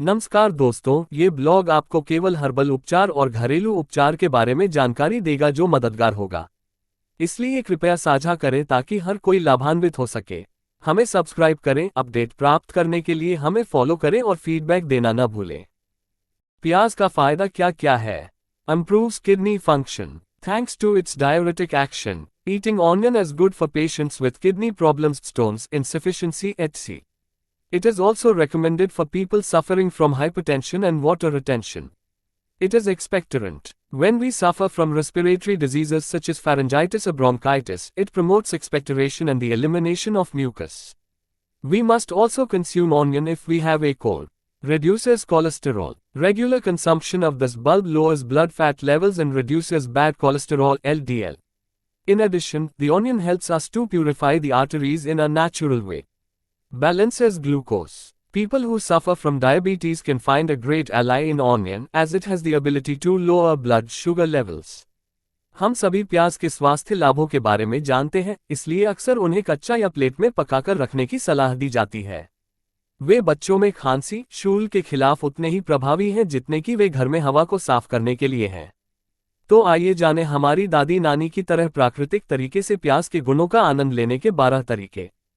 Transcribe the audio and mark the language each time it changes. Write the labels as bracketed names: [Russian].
[Hindi] नमस्कार दोस्तों, ये ब्लॉग आपको केवल हर्बल उपचार और घरेलू उपचार के बारे में जानकारी देगा जो मददगार होगा। इसलिए कृपया साझा करें ताकि हर कोई लाभान्वित हो सके। हमें सब्सक्राइब करें, अपडेट प्राप्त करने के लिए हमें फॉलो करें और फीडबैक देना न भूलें। प्याज का फायदा क्या क्या है? [English] Improves kidney function. Thanks to its diuretic action, eating onion is good for patients with kidney problems, stones, insufficiency, etc. It is also recommended for people suffering from hypertension and water retention. It is expectorant. When we suffer from respiratory diseases such as pharyngitis or bronchitis, it promotes expectoration and the elimination of mucus. We must also consume onion if we have a cold. Reduces cholesterol. Regular consumption of this bulb lowers blood fat levels and reduces bad cholesterol (LDL). In addition, the onion helps us to purify the arteries in a natural way. Balances glucose. People who suffer from diabetes can find a great ally in onion as it has the ability to lower blood sugar levels. [Hindi] हम सभी प्याज के स्वास्थ्य लाभों के बारे में जानते हैं, इसलिए अक्सर उन्हें कच्चा या प्लेट में पकाकर रखने की सलाह दी जाती है। वे बच्चों में खांसी, शूल के खिलाफ उतने ही प्रभावी हैं जितने कि वे घर में हवा को साफ करने के लिए हैं। तो आइए जानें हमारी दादी नानी की तरह प्राकृतिक तरीके से प्याज के गुणों का आनंद लेने के 12 तरीके।